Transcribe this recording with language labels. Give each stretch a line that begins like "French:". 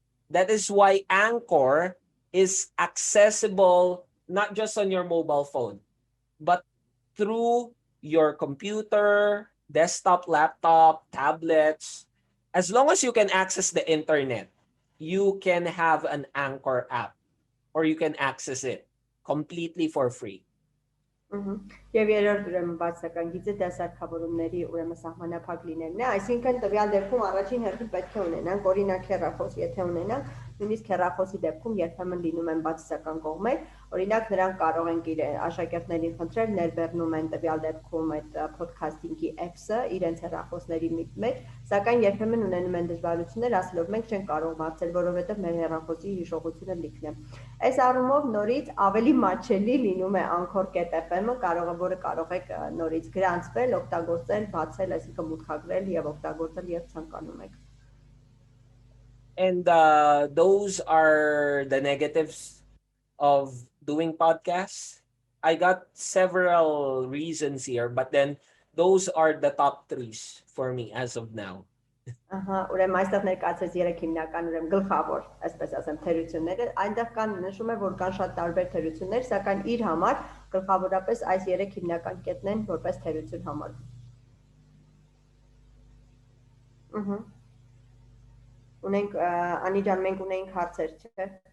English: That is why Anchor is accessible not just on your mobile phone, but through your computer, desktop, laptop, tablets. As long as you can access the internet, you can have an Anchor app or you can access it completely for free.
Armenian: Եվ երրորդ ուրեմն բացական գիծը դասարկավորումների ուրեմն սահմանափակ լինելն է, այսինքն տվյալ դեպքում առաջին հերթին պետք է ունենանք օրինակ հեռախոս, եթե ունենանք, նույնիսկ հեռախոսի դեպքում երբեմն լինում են բացասական կողմեր, օրինակ նրանք կարող են աշակերտներին խնդրել ներբեռնում են տվյալ դեպքում այդ Փոդքասթինգի app-ը իրենց հեռախոսների մեջ, սակայն երբեմն ունենում են դժվարություններ, ասելով մենք չենք կարող բացել, որովհետև մեր հեռախոսի հիշողությունը լիքն է։ Այս առումով նորից ավելի մատչելի լինում է Anchor.fm-ը, որը կարող եք նորից գրանցվել, օգտագործել, բացել, այսինքն մուտքագրել եւ օգտագործել երբ ցանկանում եք։
English: And those are the negatives of doing podcasts. I got several reasons here, but then those are the top threes for me as of now.
Armenian: Ուրեմն այստեղ ներկայացրեց 3 հիմնական ուրեմն գլխավոր, այսպես ասեմ, թերությունները, այնտեղ կան նշում է, որ կան շատ տարբեր թերություններ, սակայն իր համար գլխավորապես այս 3 հիմնական կետն են որպես թերություն համարվում։ Ունենք Անի ջան, մենք ունենք հարցեր, չէ՞։